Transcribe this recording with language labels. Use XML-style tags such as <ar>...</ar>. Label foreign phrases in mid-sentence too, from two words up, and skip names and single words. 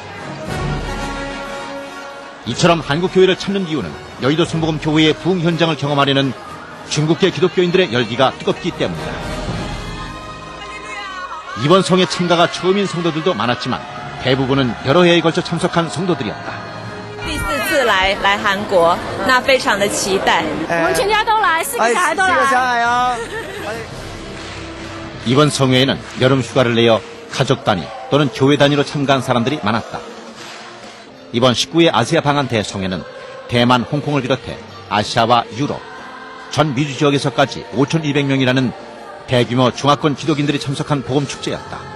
<ko>이처럼 한국 교회를 찾는 이유는 여의도 순복음 교회의 부흥 현장을 경험하려는 중국계 기독교인들의 열기가 뜨겁기 때문이다. 이번 성회 참가가 처음인 성도들도 많았지만 대부분은 여러 해에 걸쳐 참석한 성도들이었다.</ko> <zh>第4次来韩国，那非常的期待。我们全家都来，4个小孩都来。</zh> <ko>이번 성회에는 여름 휴가를 내어 가족 단위 또는 교회 단위로 참가한 사람들이 많았다. 이번 19회 아시아 방한 대성회는 대만, 홍콩을 비롯해 아시아와 유럽, 전 미주 지역에서까지 5,200명이라는 대규모 중화권 기독인들이 참석한 복음 축제였다.</ko>